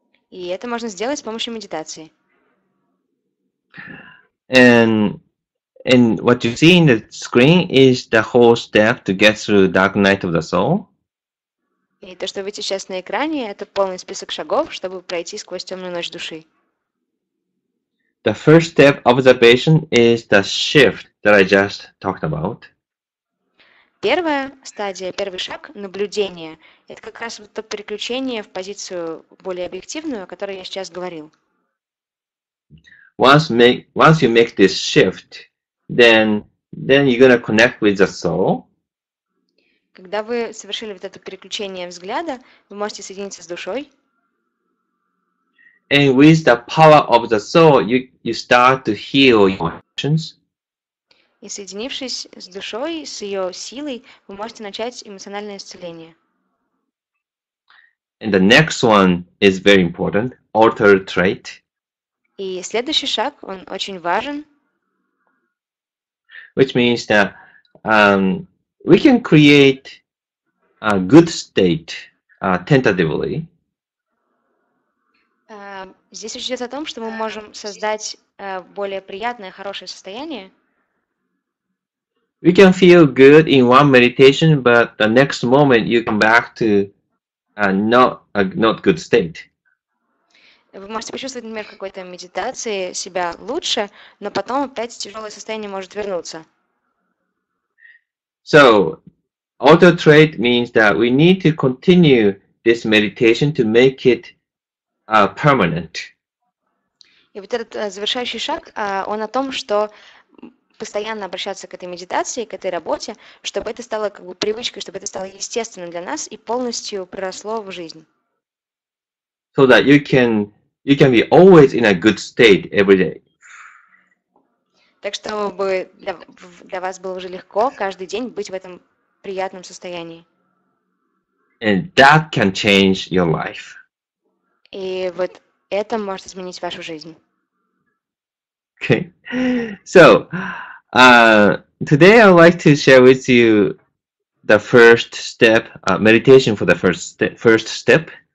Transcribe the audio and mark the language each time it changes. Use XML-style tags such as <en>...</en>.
<ru>И это можно сделать с помощью медитации.</ru> <en>And what you see in the screen is the whole step to get through dark night of the soul.</en> <ru>И то, что вы видите сейчас на экране, это полный список шагов, чтобы пройти сквозь темную ночь души.</ru> <en>The first step, observation, is the shift that I just talked about.</en> <ru>Первая стадия, первый шаг, наблюдение, это как раз вот то переключение в позицию более объективную, о которой я сейчас говорил.</ru> <en>Once you make this shift, then you're gonna connect with the soul.</en> <ru>Когда вы совершили вот это переключение взгляда, вы можете соединиться с душой.</ru> <en>And with the power of the soul, you start to heal your emotions.</en> <ru>И соединившись с душой, с ее силой, вы можете начать эмоциональное исцеление.</ru> <en>And the next one is very important, altered trait.</en> <ru>И следующий шаг, он очень важен.</ru> <en>Which means that we can create a good state tentatively.</en> <ru>Здесь речь идет о том, что мы можем создать более приятное, хорошее состояние.</ru> <en>We can feel good in one meditation, but the next moment you come back to not good state.</en> <ru>Вы можете почувствовать, например, в какой-то медитации себя лучше, но потом опять тяжелое состояние может вернуться.</ru> <en>So, altered trait means that we need to continue this meditation to make it permanent.</en> <ru>И вот этот завершающий шаг, он о том, что постоянно обращаться к этой медитации, к этой работе, чтобы это стало как бы привычкой, чтобы это стало естественным для нас и полностью проросло в жизнь.</ru> <en>So that you can be always in a good state every day.</en> <ru>Так чтобы для вас было уже легко каждый день быть в этом приятном состоянии.</ru> <en>And that can change your life.</en> <ru>И вот это может изменить вашу жизнь.</ru> <en>Okay. So, today I would like to share with you the first step, meditation for the first step.</en>